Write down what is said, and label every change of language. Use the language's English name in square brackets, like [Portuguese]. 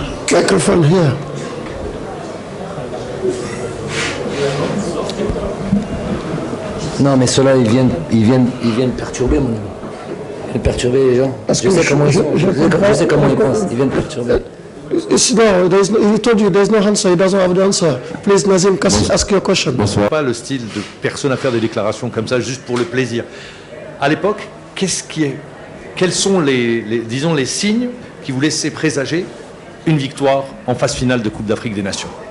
[English] Microphone here. [French] Non, mais ceux-là, ils viennent perturber, mon ami. Ils viennent perturber les gens. Je sais comment ils sont. Je sais comment ils pensent. Ils viennent perturber. [English] He told you there's no answer. He doesn't have the answer. Please, Nazim, ask your question. [French] Pas le style de personne à faire des déclarations comme ça juste pour le plaisir. À l'époque, quels sont disons les signes qui vous laissaient présager une victoire en phase finale de Coupe d'Afrique des Nations?